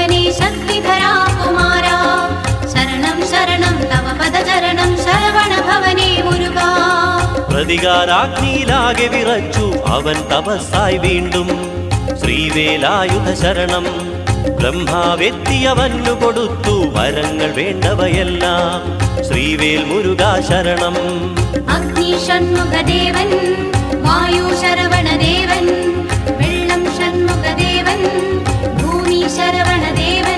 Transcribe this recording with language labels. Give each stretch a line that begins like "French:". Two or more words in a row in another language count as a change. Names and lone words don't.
Sanskrit: शक्तिधरा कुमारा शरणं शरणं तव पदचरणं शरवणभवने मुरुगा
Malayalam: പ്രതികാരാഗ്നിയിലാകെ വിറച്ചു അവൻ തപസ്സായി വീണ്ടും ശ്രീവേലായുധ ശരണം ബ്രഹ്മാവെത്തിയവന്നു കൊടുത്തു വരങ്ങൾ വേണ്ടവയെല്ലാം ശ്രീവേൽ മുരുകാ ശരണം അഗ്നി ഷൺമുഖദേവൻ വായു ശരവണദേവൻ വെള്ളം ഷൺമുഖദേവൻ ഭൂമി ശരവണദേവൻ